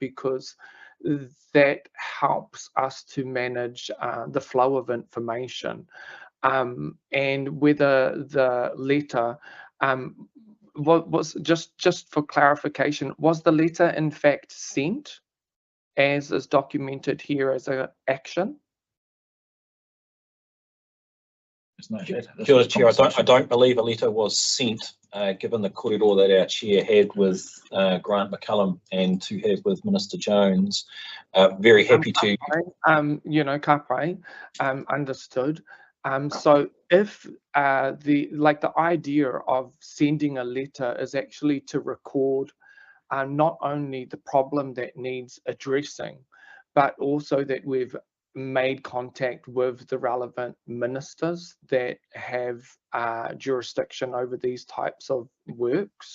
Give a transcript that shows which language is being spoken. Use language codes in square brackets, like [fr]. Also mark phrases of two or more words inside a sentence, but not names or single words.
[en] Because that helps us to manage the flow of information. And whether the letter, what was, just for clarification, was the letter in fact sent as is documented here as an action? [mi] Kia ora, [en] Chair. I don't believe a letter was sent, given the kōrero that our chair had with Grant McCullum and to have with Minister Jones. Very happy to. You know, [mi] ka pai, [en] understood. So if the idea of sending a letter is actually to record not only the problem that needs addressing, but also that we've made contact with the relevant ministers that have jurisdiction over these types of works.